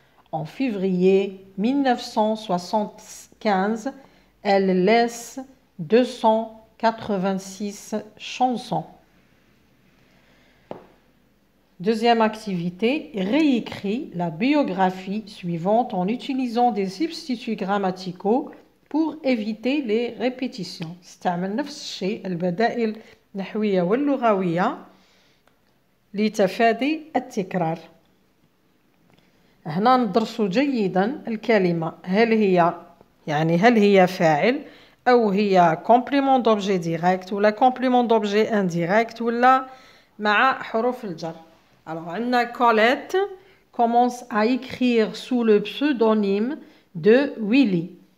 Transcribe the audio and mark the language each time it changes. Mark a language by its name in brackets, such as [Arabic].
[French] En février 1975, elle laisse 286 chansons. Deuxième activité, réécrit la biographie suivante en utilisant des substituts grammaticaux pour éviter les répétitions. [Arabic] استعمل نفس الشيء البدائل النحوية واللغوية لتفادي التكرار. هنا ندرس جيدا الكلمة هل هي فاعل أو هي [French] complément d'objet direct [Arabic] ولا [French] complément d'objet indirect [Arabic] ولا مع حروف الجر. [French] Alors, Anna Colette commence à écrire sous le pseudonyme de Willy.